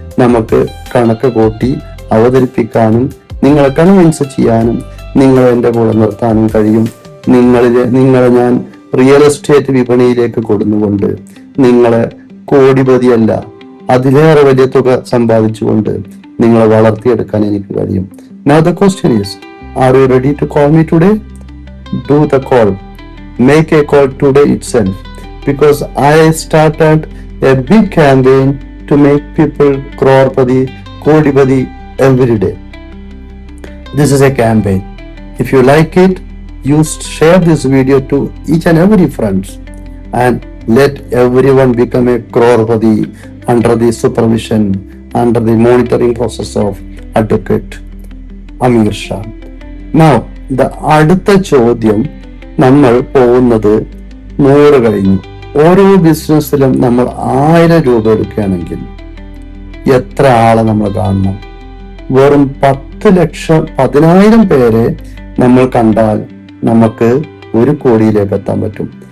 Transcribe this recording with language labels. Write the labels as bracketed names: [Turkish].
[Malayalam] നമുക്ക് കണക്ക് കൂട്ടി അവതരിപ്പിക്കാനും നിങ്ങളെ കൺവിൻസ് ചെയ്യാനും നിങ്ങളെ എൻ്റെ കൂടെ നിർത്താനും കഴിയും. നിങ്ങളെ ഞാൻ റിയൽ എസ്റ്റേറ്റ് വിപണിയിലേക്ക് കൊടുന്നുകൊണ്ട് നിങ്ങളെ കോടിപതിയല്ല അതിലേറെ വലിയ തുക സമ്പാദിച്ചുകൊണ്ട് നിങ്ങളെ വളർത്തിയെടുക്കാൻ എനിക്ക് കഴിയും. [English] Now the question is, are you ready to call me today? Do the call. Make a call today itself, because I started a big campaign to make people crorepati, kodipati every day. This is a campaign. If you like it, you share this video to each and every friends and let everyone become a crorepati under the supervision, under the monitoring process of Advocate Amir Shah. [Malayalam] Now, അടുത്ത ചോദ്യം, നമ്മൾ പോകുന്നത് 100 കഴിഞ്ഞു. ഓരോ ബിസിനസ്സിലും നമ്മൾ 1000 രൂപ എടുക്കുകയാണെങ്കിൽ എത്ര ആളെ നമ്മൾ കാണണം? വെറും 10 ലക്ഷം 10,000 പേരെ നമ്മൾ കണ്ടാൽ നമുക്ക് 1 കോടിയിലേക്ക് എത്താൻ പറ്റും.